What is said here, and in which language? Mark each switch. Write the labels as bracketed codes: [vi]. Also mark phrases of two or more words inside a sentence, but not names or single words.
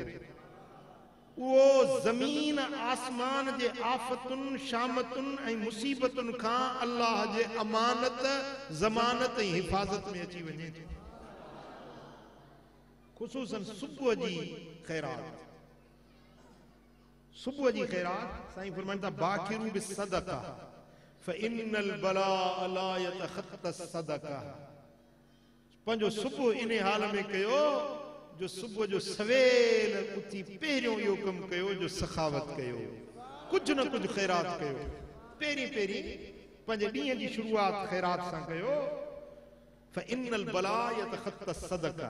[sd] उहो ज़मीन आसमान जे आफ़तुनि, शामतुनि ऐं मुसीबतुनि खां अल्लाह जे अमानत, ज़मानत ऐं हिफ़ाज़त में अची वञे थो। ख़ुसूसन सुबुह जी ख़ैरात। सुबुह जी ख़ैरात साईं फरमाइनि था [ar] باكروا بالصدقة فإن البلاء لا يتخطى الصدقة. [sd] पंहिंजो सुबुह इन हाल में कयो जो सुबुह जो सवेल उथी पहिरियों इहो कमु कयो जो सखावत कयो, कुझु न कुझु ख़ैरात कयो। पहिरीं पंहिंजे ॾींहं जी शुरूआत ख़ैरात सां कयो। [ar] فإن البلاء يتخطى الصدقة.